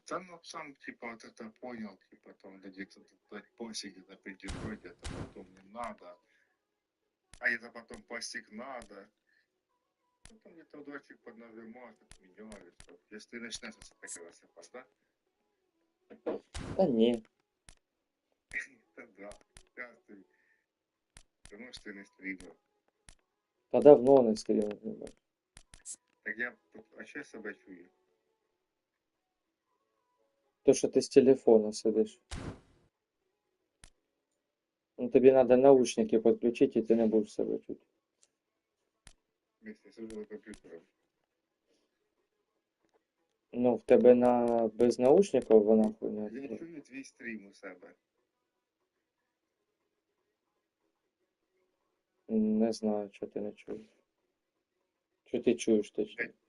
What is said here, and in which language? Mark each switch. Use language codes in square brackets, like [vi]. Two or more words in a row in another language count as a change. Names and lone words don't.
[ru] Да, ну, сам, типа, вот это понял, типа, там, где-то тут постик, где-то придет, где-то потом не надо. А это потом постик надо. Потом где-то дочек поднажимаешь, меняешь. Если ты начнешь это высыпать, да? [uk] Та ні. [ru] Да, да. Каждый. Потому что ты не стример. [uk] Та давно не стрімив, їбать. [ru] Так я, а что я себя чую? [uk] То, що ти з телефона сидиш. Ну тобі треба наушники підключити, і ти не будеш себе чути. [ru] Вместе с уже компьютером. [uk] Ну, в тебе без наушників вона хуйня. Я чую твій стрім у себе. Не знаю, що ти не чуєш. Що ти чуєш точно?